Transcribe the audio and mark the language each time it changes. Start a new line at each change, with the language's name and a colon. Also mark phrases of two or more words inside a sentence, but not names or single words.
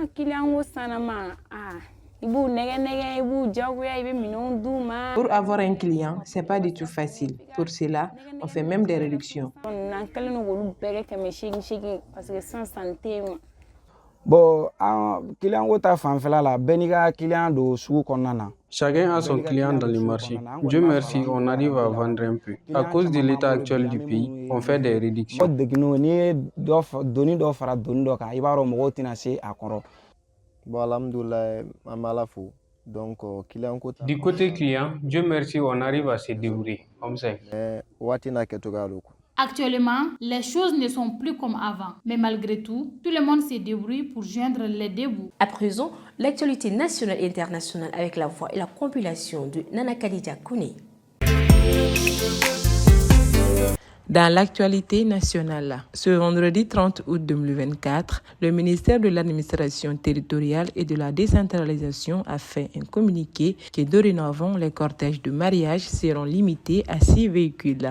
French: Pour avoir un client, c'est pas du tout facile. Pour cela, on fait même des réductions.
Bambara: Bon, client wota fanfɛla la bɛɛ n'i ka client don sugu kɔnɔna na.
French: Chacun a son client dans le marché. Dieu merci, on arrive à vendre un peu. À cause de l'état actuel du pays, on fait des réductions.
Bambara: N'i ye doni dɔ fara doni dɔ kan i b'a dɔn mɔgɔw tɛna se a kɔrɔ. Bon, alhamdoulilah, an bɛ Ala fo. Donc, client ko
French: Du côté client, Dieu merci, on arrive à se débrouiller. Comme ça.
Bambara: Waati n'a kɛcogoya don.
French: Actuellement, les choses ne sont plus comme avant. Mais malgré tout le monde se débrouille pour joindre les deux bouts. À présent, l'actualité nationale et internationale avec la voix et la compilation de Nana Khadija Kouné. Dans l'actualité nationale, ce vendredi 30 août 2024, le ministère de l'administration territoriale et de la décentralisation a fait un communiqué que dorénavant les cortèges de mariage seront limités à 6 véhicules.